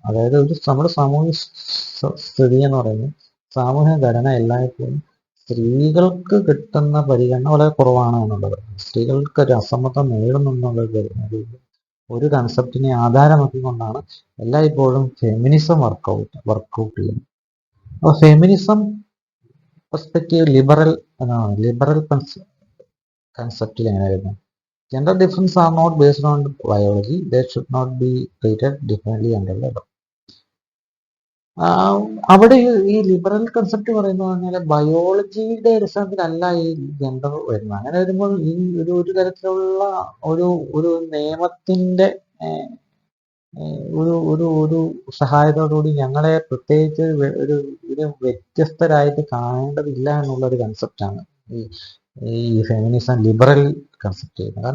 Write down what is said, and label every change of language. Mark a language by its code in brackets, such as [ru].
[ml] അതായത് നമ്മുടെ സാമൂഹ്യ സ്ഥിതി എന്ന് പറയുന്നത്, സാമൂഹ്യ ഘടന എല്ലായ്പ്പോഴും സ്ത്രീകൾക്ക് കിട്ടുന്ന പരിഗണന വളരെ കുറവാണ് എന്നുള്ളത്, സ്ത്രീകൾക്ക് ഒരു അസമത്വം നേടുന്നുള്ളത് ഒരു കൺസെപ്റ്റിനെ ആധാരമാക്കിക്കൊണ്ടാണ് എല്ലായ്പ്പോഴും ഫെമിനിസം വർക്കൗട്ട് ചെയ്യുന്നത്. അപ്പോൾ ഫെമിനിസം പെർസ്പെക്റ്റീവ് ലിബറൽ കൺസെപ്റ്റിൽ എങ്ങനെ വരുന്നത്? [en] Gender difference are not based on biology. They should not be treated differently under the law. [ml] അവിടെ ഈ ലിബറൽ കൺസെപ്റ്റ് പറയുന്നത് പറഞ്ഞാൽ ബയോളജിയുടെ അടിസ്ഥാനത്തിലല്ല ഈ ജെൻഡർ വരുന്നത്. അങ്ങനെ വരുമ്പോൾ ഈ ഒരു തരത്തിലുള്ള ഒരു ഒരു നിയമത്തിന്റെ ഒരു ഒരു ഒരു സഹായത്തോടുകൂടി ഞങ്ങളെ പ്രത്യേകിച്ച് ഒരു വ്യത്യസ്തരായിട്ട് കാണേണ്ടതില്ല എന്നുള്ള ഒരു കൺസെപ്റ്റാണ് ഈ ഫെമിനിസം ലിബറൽ കൺസെപ്റ്റ് ചെയ്യുന്നത്.